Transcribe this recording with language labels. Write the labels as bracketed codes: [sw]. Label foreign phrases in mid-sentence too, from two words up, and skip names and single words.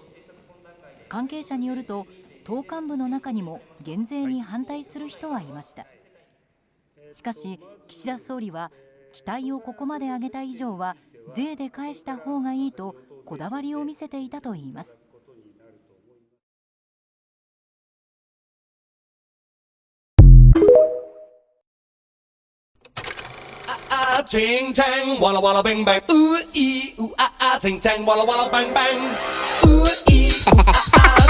[ja] 関係者によると、党幹部の中にも減税に反対する人はいました。しかし、岸田総理は期待をここまで上げた以上は税で返した方がいいとこだわりを見せていたといいます。 [en] Ching chang, walla walla bang bang. Ooh ee ooh ah ah, ching chang, walla walla bang bang. Ooh ee ooh ah ah.